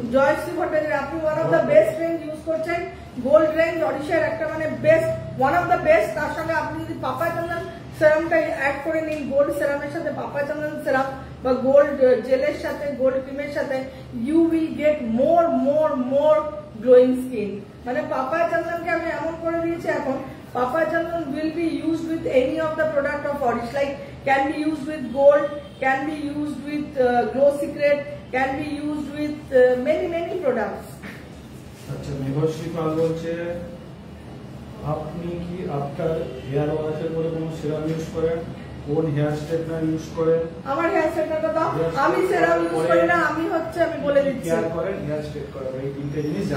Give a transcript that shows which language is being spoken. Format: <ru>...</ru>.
<bn>জয়শ্রী ভট্টাচার্য, আপনি</bn> <en>one of the best</en> <bn>range use করছেন, gold range অডিশার একটা মানে best, one of the best. তার সঙ্গে আপনি যদি পাপা চন্দন সেরামটা অ্যাড করে নিন, গোল্ড সেরামের সাথে পাপা চন্দন সেরাম বা গোল্ড জেলের সাথে, গোল্ড ক্রিমের সাথে,</bn> <en>You will get more glowing skin.</en> <bn>মানে পাপা চন্দনকে আমি এমন করে দিয়েছি এখন,</bn> <en>Papa Chandan will be used with any of the product of Orish, like can be used with gold, can be used with Glow Secret, can be used with many products.</en> <bn>আচ্ছা, মেঘশ্রী পাল বলছে আপনি কি আপনার হেয়ার ওয়াশের পরে কোনো serum use করেন, কোন হেয়ার স্ট্রেটনার ইউজ করেন? আমার হেয়ার স্ট্রেটনারটা দাও। আমি সিরাম ইউজ করি না, আমি বলে দিচ্ছি হেয়ার করেন, হেয়ার স্ট্রেট করেন, এই তিনটে জিনিস।</bn>